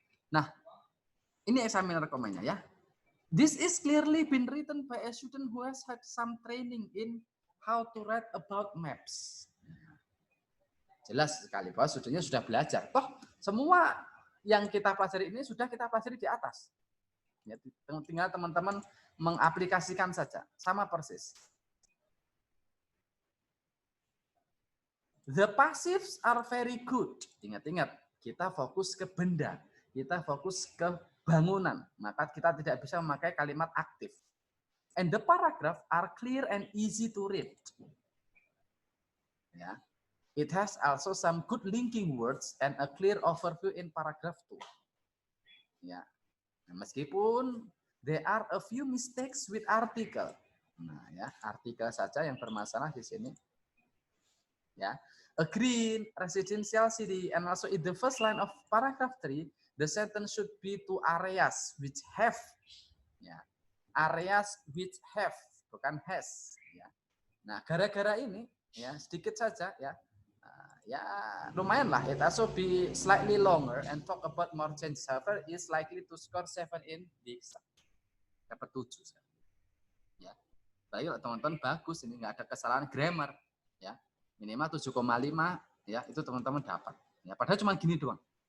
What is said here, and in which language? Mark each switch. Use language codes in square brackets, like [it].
[id] Nah, ini examiner komennya ya. [en] This is clearly been written by a student who has had some training in how to write about maps. [id] Jelas sekali bahwa studentnya sudah belajar. Toh semua yang kita pelajari ini sudah kita pelajari di atas. Ya, tinggal teman-teman mengaplikasikan saja, sama persis. [en] The passives are very good. [id] Ingat-ingat, kita fokus ke benda, kita fokus ke bangunan, maka kita tidak bisa memakai kalimat aktif. [en] And the paragraph are clear and easy to read. Ya. It has also some good linking words and a clear overview in paragraph 2. Ya. Nah, [id] meskipun [en] there are a few mistakes with article. [id] Nah, ya, artikel saja yang bermasalah di sini. Ya. [en] A green residential city, and also in the first line of paragraph 3, the sentence should be to areas which have. [id] Ya. [en] Areas which have, [id] bukan has. Ya. Nah, gara-gara ini, ya sedikit saja, ya, ya lumayan lah. [en] It also be slightly longer and talk about more changes. However, is likely to score 7 in the exam. [id] Dapat 7. Ya, baik teman-teman, bagus ini nggak ada kesalahan grammar. Ya, minimal 7,5. Ya, itu teman-teman dapat. Ya, padahal cuma gini doang.